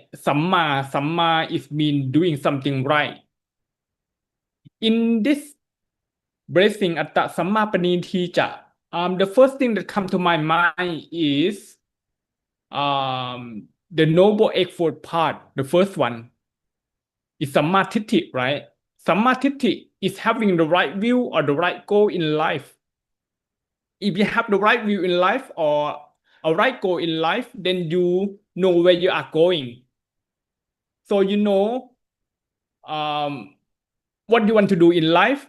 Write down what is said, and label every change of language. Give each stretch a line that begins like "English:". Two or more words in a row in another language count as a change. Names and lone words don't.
English: Samma is mean doing something right. In this blessing,
Pali: Atta Samma Panitija,
English: the first thing that come to my mind is the noble eightfold path. The first one is Sammaทิฏฐิ, right? Sammaทิฏฐิ is having the right view or the right goal in life. If you have the right view in life or a right goal in life, then you know where you are going. So you know what you want to do in life.